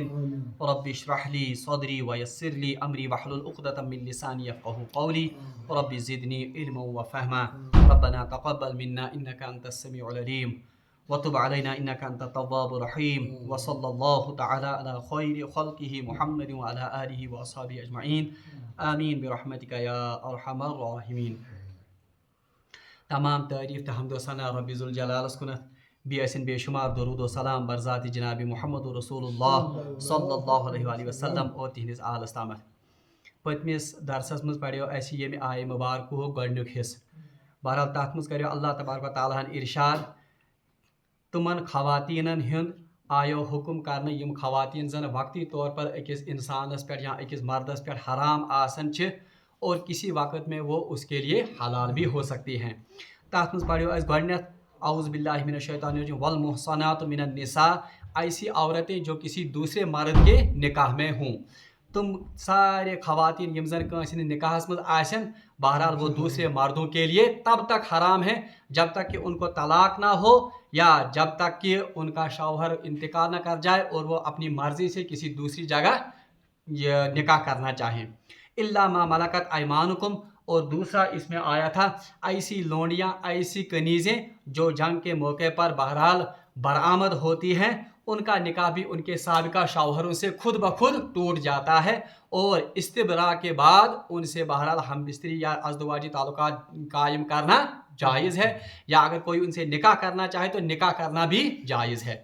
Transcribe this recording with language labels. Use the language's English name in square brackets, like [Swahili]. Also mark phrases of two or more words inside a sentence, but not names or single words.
[Arabic] رب اشرح لي صدري ويسر لي أمري واحلل عقدة من لساني يفقهوا قولي رب زدني علما وفهما ربنا تقبل منا إنك أنت السميع العليم وتب علينا إنك أنت التواب الرحيم وصلى الله تعالى على خير خلقه محمد وعلى آله وأصحابه أجمعين آمين برحمتك يا أرحم الراحمين. [Kashmiri] تمام تعریف تو حمد و ثنا رب ذوالجلالس کنت بیسن بے شمار درود و سلام بر ذات جناب محمد رسول اللہ [Arabic] صلی اللہ علیہ وآلہ وسلم [Kashmiri] اور تہندس آلس تامت. پتمس درسس مز پڑھو اس یم آئے مبارک گۄڈنیُک حصہ. بہرحال تات مز کریو اللہ تبارک و تعالیٰ ہن ارشاد تمن خواتینن ہند آیو حکم کرنے یم خواتین زن [Urdu] وقتی طور پر [Kashmiri] اکس انسانس پر یا اکس مردس پر حرام آسن چھ [Urdu] اور کسی وقت میں وہ اس کے لیے حلال بھی ہو سکتی ہیں. [Kashmiri] تات مز پڑھو اس گۄڈنیتھ [Arabic] اعوذ باللہ من الشیطان الرجیم والمحصنات من النساء [Urdu] ایسی عورتیں جو کسی دوسرے مرد کے نکاح میں ہوں. [Kashmiri] تم سارے خواتین یم زن کانسی نکاحس مز آسن [Urdu] بہرحال وہ دوسرے مردوں کے لیے تب تک حرام ہے جب تک کہ ان کو طلاق نہ ہو یا جب تک کہ ان کا شوہر انتقال نہ کر جائے اور وہ اپنی مرضی سے کسی دوسری جگہ نکاح کرنا چاہیں. [Arabic] الا ما ملکت ایمانکم [Urdu] اور دوسرا اس میں آیا تھا ایسی لونڈیاں ایسی کنیزیں جو جنگ کے موقع پر بہرحال برآمد ہوتی ہیں ان کا نکاح بھی ان کے سابقہ شوہروں سے خود بخود ٹوٹ جاتا ہے اور استبراء کے بعد ان سے بہرحال ہم بستری یا ازدواجی تعلقات قائم کرنا جائز ہے یا اگر کوئی ان سے نکاح کرنا چاہے تو نکاح کرنا بھی جائز ہے.